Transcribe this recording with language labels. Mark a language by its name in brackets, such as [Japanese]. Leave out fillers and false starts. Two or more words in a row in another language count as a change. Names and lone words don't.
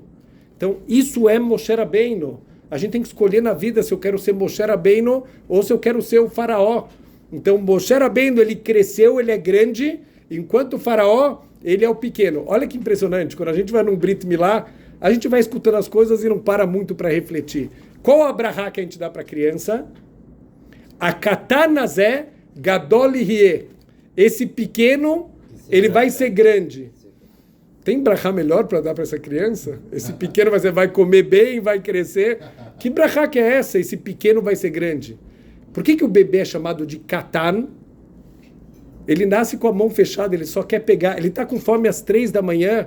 [Portuguese] Então, isso é Moshe Rabbeinu. A gente tem que escolher na vida se eu quero ser Moshe Rabbeinu ou se eu quero ser o faraó. Então, Moshe Rabbeinu, ele cresceu, ele é grande, enquanto o faraó, ele é o pequeno. Olha que impressionante, quando a gente vai num Brit Milá, a gente vai escutando as coisas e não para muito para refletir. Qual a brahá que a gente dá para a criança? [Hebrew] הקטן הזה גדול יהיה. [Portuguese] Esse pequeno, ele vai ser grande. Tem brahá melhor para dar para essa criança? Esse pequeno vai comer bem, vai crescer. Que brahá que é essa? Esse pequeno vai ser grande. Por que o bebê é chamado de katan? Ele nasce com a mão fechada, ele só quer pegar. Ele está com fome às 3 da manhã.